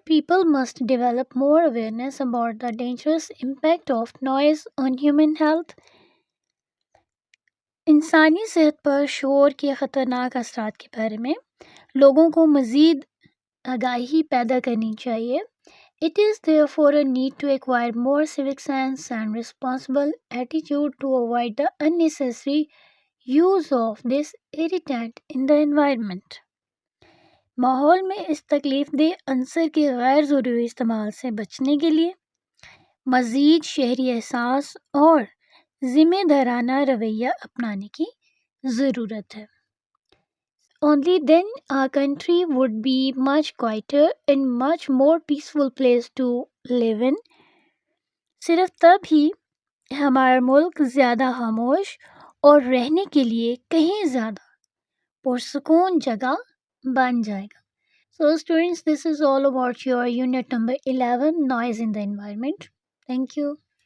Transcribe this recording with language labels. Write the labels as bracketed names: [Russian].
[English] People must develop more awareness about the dangerous impact of noise on human health. [Urdu] انسانی صحت پر شور کے خطرناک اثرات کے بارے میں لوگوں کو مزید آگاہی پیدا کرنی چاہیے. [English] It is therefore a need to acquire more civic sense and responsible attitude to avoid the unnecessary use of this irritant in the environment. [Urdu] ماحول میں اس تکلیف دہ عنصر کے غیر ضروری استعمال سے بچنے کے لیے مزید شہری احساس اور ذمہ دارانہ رویہ اپنانے کی ضرورت ہے. [English] Only then our country would be much quieter and much more peaceful place to live in. [Urdu] صرف تب ہی ہمارا ملک زیادہ خاموش اور رہنے کے لیے کہیں زیادہ پرسکون جگہ بن جائے گا. [English] So, students, this is all about your unit number 11, noise in the environment. Thank you.